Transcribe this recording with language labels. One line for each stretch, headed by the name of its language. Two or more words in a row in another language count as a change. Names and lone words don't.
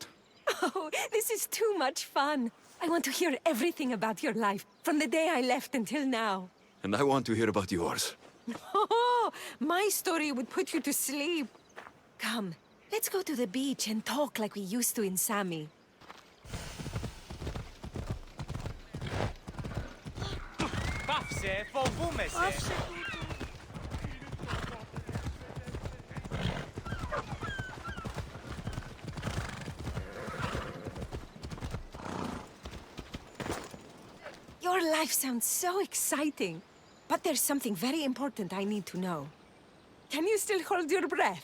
English: Oh, this is too much fun. I want to hear everything about your life, from the day I left until now. And I want to hear about yours. Oh, my story would put you to sleep. Come, let's go to the beach and talk like we used to in Sami.
Greek: Πάψε, φοβούμαι σε.
English: Your life sounds so exciting. But there's something very important I need to know. Can you still hold your breath?